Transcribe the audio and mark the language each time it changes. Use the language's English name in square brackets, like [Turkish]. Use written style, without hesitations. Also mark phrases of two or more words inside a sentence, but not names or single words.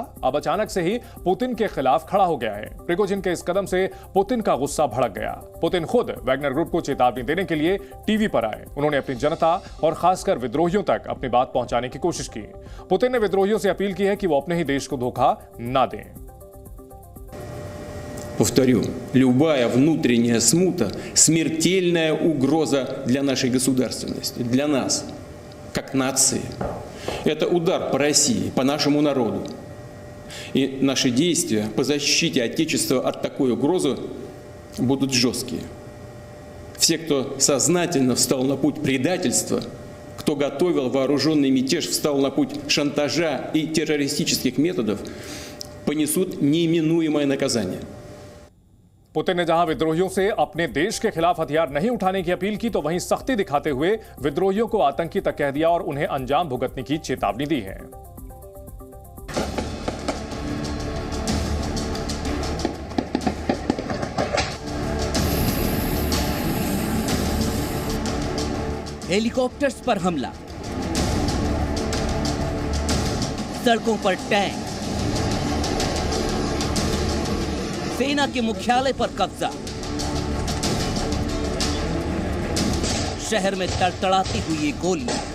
[Hindi] अब अचानक से ही पुतिन के खिलाफ खड़ा हो गया है। प्रिगोजिन के इस कदम से पुतिन का गुस्सा भड़क गया। पुतिन खुद वैगनर ग्रुप को चेतावनी देने के लिए टीवी पर आए। उन्होंने अपनी जनता और खासकर विद्रोहियों तक अपनी बात पहुंचाने की कोशिश की। पुतिन ने विद्रोहियों से अपील की है कि वो अपने ही देश को धोखा ना दें। [Russian] Повторю, любая внутренняя смута – смертельная угроза для нашей государственности, для нас, как нации. Это удар по России, по нашему народу. И наши действия по защите Отечества от такой угрозы будут жесткие. Все, кто сознательно встал на путь предательства, кто готовил вооруженный мятеж, встал на путь шантажа и террористических методов, понесут неименуемое наказание. [Hindi] पुतिन ने जहां विद्रोहियों से अपने देश के खिलाफ हथियार नहीं उठाने की अपील की, तो वहीं सख्ती दिखाते हुए विद्रोहियों को आतंकी तक कह दिया और उन्हें अंजाम भुगतने की चेतावनी दी है। हेलीकॉप्टर्स पर हमला, सड़कों पर टैंक, सेना के मुख्यालय पर कब्जा, शहर में तड़तड़ाती हुई ये गोली।